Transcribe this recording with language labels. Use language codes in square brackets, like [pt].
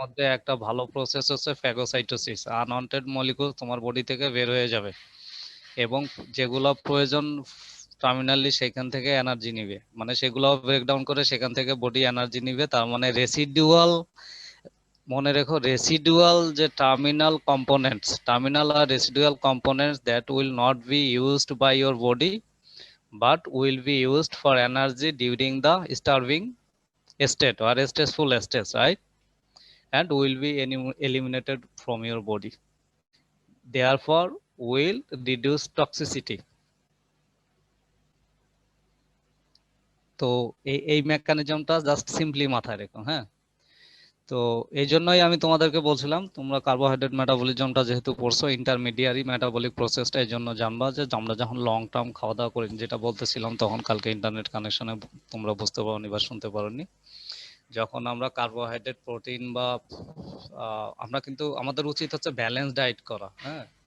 [bn] মধ্যে একটা ভালো প্রসেস হচ্ছে ফ্যাগোসাইটোসিস, আনওয়ান্টেড মলিকুল তোমার বডি থেকে বের হয়ে যাবে, এবং যেগুলো প্রয়োজন টার্মিনালি সেখান থেকে এনার্জি নিবে, মানে সেগুলো ব্রেকডাউন করে সেখান থেকে বডি এনার্জি নিবে, তার মানে রেসিডুয়াল, মনে রেখো রেসিডুয়াল যে terminal আর residual components that will not be used by your body but will be used for energy during the starving state or stressful state, right? [en] And will be eliminated from your body, therefore will reduce toxicity. [bn] তো এই মেকানিজমটা just simply মাথায় রেখো, হ্যাঁ। তো এই জন্যই আমি তোমাদেরকে বলছিলাম, তোমরা কার্বোহাইড্রেট মেটাবলিজমটা যেহেতু পড়ছো, ইন্টারমিডিয়ারি মেটাবলিক প্রসেসটা এই জন্য জানবা, যে আমরা যখন লং টার্ম খাওয়া দাওয়া করি, যেটা বলতেছিলাম তখন কালকে ইন্টারনেট কানেকশনে তোমরা বুঝতে পারোনি বা শুনতে পারোনি, যখন আমরা কার্বোহাইড্রেট প্রোটিন বা আমরা কিন্তু আমাদের উচিত হচ্ছে ব্যালেন্স ডায়েট করা, হ্যাঁ।